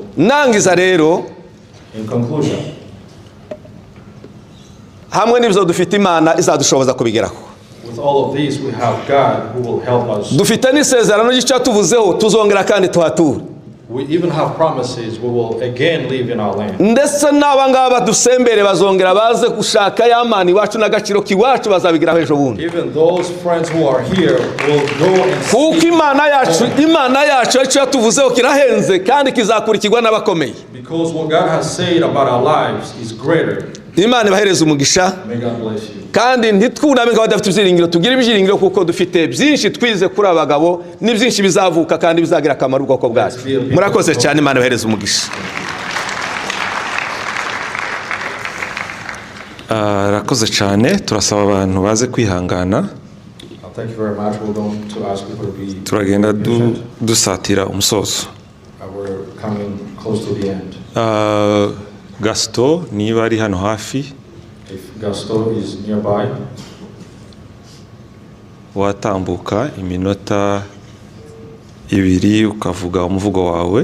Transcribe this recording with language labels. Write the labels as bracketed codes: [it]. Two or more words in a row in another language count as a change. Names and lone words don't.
[rw] Nangiza rero [en] in conclusion, [rw] hamwe n'ibyo dufite Imana izadushoboza kubigeraho. [en] With all of these we have God who will help us. [rw] Dufite n'isezerano ry'icyo tuvuzeho tuzongera kandi tuhature. [en] We even have promises we will again live in our land. [rw] Ndetse n'abangaba dusembere bazongera baze gushaka y'Imana iwacu n'agaciro kiwacu bazabigiraho ejo bundi. [en] Even those friends who are here will go and [rw] kuko Imana yacu icyo tuvuzeho kirahenze kandi kizakurikirwa n'abakomeye. [en] Because what God has said about our lives is greater. [rw] Imana ibahereze umugisha. [en] May God bless you. [rw] Kandi ntitwuname ngo badafite ibyiringiro tugira ibyiringiro kuko dufite byinshi twize kuri abagabo n'ibyinshi bizavuka kandi bizagira akamaro ubwoko bwacu. Murakoze cyane Imana ibahereze umugisha. Rakoze cyane turasaba abantu baze kwihangana. [en] Thank you very much. We're going to ask people to be [rw] turagenda dusatira umusozo. [en] We're coming close to the end. [rw] Gaston niba ari hano hafi [en] If Gaston is nearby, [rw] watambuka iminota ibiri ukavuga umuvugo wawe.